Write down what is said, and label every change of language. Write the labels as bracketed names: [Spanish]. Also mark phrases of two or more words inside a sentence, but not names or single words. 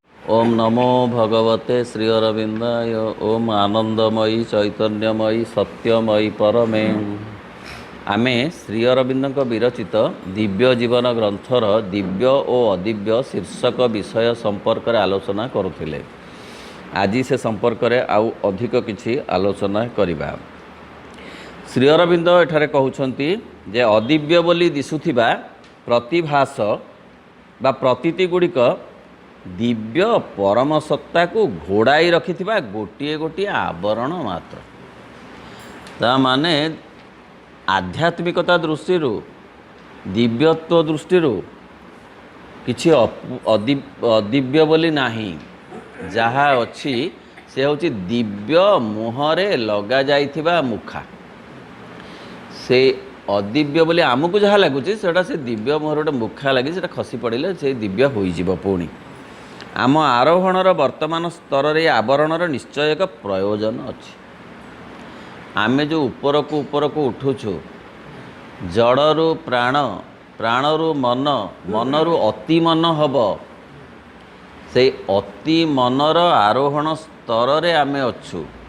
[Sanskrit] ओम नमो भगवते श्री अरविंदाय। ओम आनंदमयी चैतन्यमयी सत्यमयी परमे। [Odia] ଆମେ ଶ୍ରୀ ଅରବିନ୍ଦ ବିରଚିତ ଦିବ୍ୟ ଜୀବନ ଗ୍ରନ୍ଥର ଦିବ୍ୟ ଔର ଅଦିବ୍ୟ ଶୀର୍ଷକ ବିଷୟ ସମ୍ପର୍କ ମେଁ ଆଲୋଚନା କରୁଥିଲେ। ଆଜି ସେ ସମ୍ପର୍କ ମେଁ ଆଉ ଅଧିକ କିଛି ଆଲୋଚନା କରିବା। ଶ୍ରୀ ଅରବିନ୍ଦ ଏଠାରେ କହୁଛନ୍ତି ଯେ ଅଦିବ୍ୟ ବୋଲି ଦିଶୁଥିବା ପ୍ରତିଭାସ ବା ପ୍ରତୀତି ଗୁଡ଼ିକ ଦିବ୍ୟ ପରମ ସତ୍ତା କୁ ଘୋଡ଼ାଇ ରଖିଥିବା ଗୋଟିଏ ଗୋଟିଏ ଆବରଣ ମାତ୍ର। ତା ମାନେ ଆଧ୍ୟାତ୍ମିକତା ଦୃଷ୍ଟି ଦିବ୍ୟତ୍ୱ ଦୃଷ୍ଟି କିଛି ଅଦିବ୍ୟ ବୋଲି ନାହିଁ। ଯାହା ଅଛି ସେ ହେଉଛି ଦିବ୍ୟ ମୁହଁରେ ଲଗା ଯାଇଥିବା ମୁଖା। ସେ ଅଦିବ୍ୟ ବୋଲି ଆମକୁ ଯାହା ଲାଗୁଛି ସେ ଦିବ୍ୟ ମୁହଁର ଗୋଟେ ମୁଖା ଲାଗି ସେ ଖସି ପଡ଼େ ସେ ଦିବ୍ୟ ହୁଏ ପୁଣି। ଆମ ଆରୋହଣର ବର୍ତ୍ତମାନ ସ୍ତର ରେ ଆବରଣର ନିଶ୍ଚୟ ଏକ ପ୍ରୟୋଜନ ଅଛି। ଆମେ ଯୋ ଉପରକୁ ଉଠୁଛୁ ଜଡ଼ରୁ ପ୍ରାଣ ପ୍ରାଣରୁ ମନ ମନରୁ ଅତି ମନ ହବ ସେ ଅତି ମନର ଆରୋହଣ ସ୍ତର ରେ ଆମେ ଅଛୁ।